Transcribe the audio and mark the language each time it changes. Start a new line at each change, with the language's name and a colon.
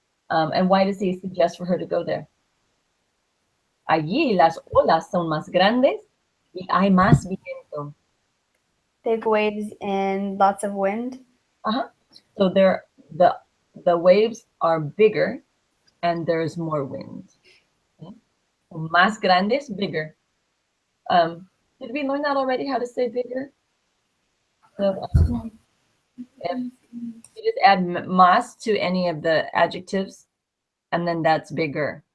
English: And why does he suggest for her to go there?
Spanish: Allí las olas son más grandes y hay más viento.
English: Big waves and lots of wind. Uh-huh. So the waves are bigger and there's more wind. Okay? So
Spanish: más grandes,
English: bigger. Did we learn that already? How to say bigger? So if you just add más to any of the adjectives, and then that's bigger.